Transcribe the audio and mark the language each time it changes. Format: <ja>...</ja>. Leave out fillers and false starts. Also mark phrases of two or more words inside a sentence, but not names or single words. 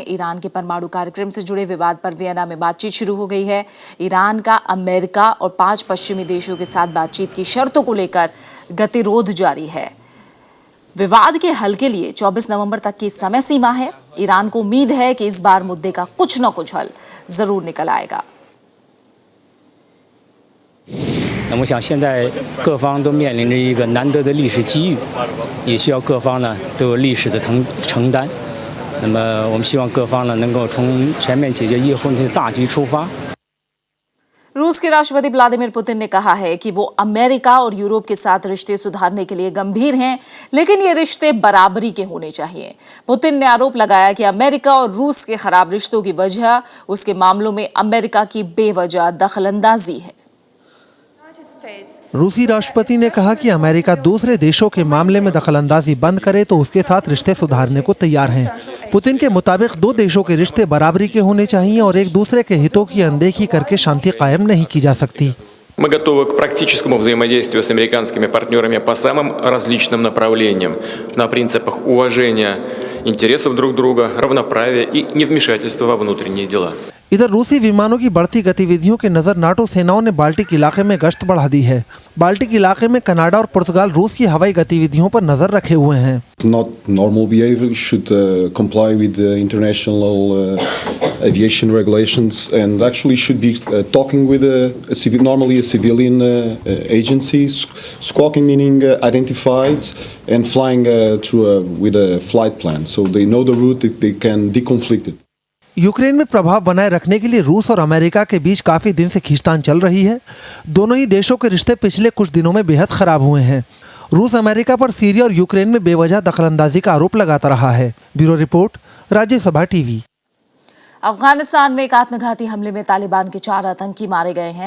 <hi>ईरान के परमाणु कार्यक्रम से जुड़े विवाद पर वियना में बातचीत शुरू हो गई है। ईरान का अमेरिका और 5 पश्चिमी देशों के साथ बातचीत की शर्तों को लेकर गतिरोध जारी है। विवाद के हल के लिए 24 नवंबर तक की समय सीमा है। ईरान को उम्मीद है कि इस बार मुद्दे का कुछ न कुछ हल जरूर निकल आएगा।</hi> <zh>那我想现在各方都面临着一个难得的历史机遇，也需要各方呢都有历史的承担。那么我们希望各方呢能够从全面解决以后的大局出发。</zh> <hi>रूस के राष्ट्रपति व्लादिमीर पुतिन ने कहा है कि वो अमेरिका और यूरोप के साथ रिश्ते सुधारने के लिए गंभीर हैं, लेकिन ये रिश्ते बराबरी के होने चाहिए। पुतिन ने आरोप लगाया कि अमेरिका और रूस के खराब रिश्तों की वजह उसके मामलों में अमेरिका की बेवजह दखलंदाजी है। रूसी राष्ट्रपति ने कहा कि अमेरिका दूसरे देशों के मामले में दखलंदाजी बंद करे तो उसके साथ रिश्ते सुधारने को तैयार हैं। पुतिन के मुताबिक दो देशों के रिश्ते बराबरी के होने चाहिए और एक दूसरे के हितों की अनदेखी करके शांति कायम नहीं की जा सकती।</hi> <ru>Мы готовы к практическому взаимодействию с американскими партнерами по самым различным направлениям, на принципах уважения интересов друг друга, равноправия и невмешательства во внутренние дела.</ru> <hi>इधर रूसी विमानों की बढ़ती गतिविधियों के नजर नाटो सेनाओं ने बाल्टिक इलाके में गश्त बढ़ा दी है। बाल्टिक इलाके में कनाडा और पुर्तगाल रूस की हवाई गतिविधियों पर नजर रखे हुए हैं।</hi> <en>Not normal behavior, should comply with the international aviation regulations and actually should be talking with normally a civilian agency, squawking meaning identified and flying with a flight plan, so they know the route that they can deconflict it.</en> <hi>यूक्रेन में प्रभाव बनाए रखने के लिए रूस और अमेरिका के बीच काफी दिन से खींचतान चल रही है। दोनों ही देशों के रिश्ते पिछले कुछ दिनों में बेहद खराब हुए हैं। रूस अमेरिका पर सीरिया और यूक्रेन में बेवजह दखलंदाजी का आरोप लगाता रहा है।</hi> <en>Bureau report,</en> <hi>राज्यसभा टीवी। अफगानिस्तान में एक आत्मघाती हमले में तालिबान के 4 आतंकी मारे गए हैं।</hi>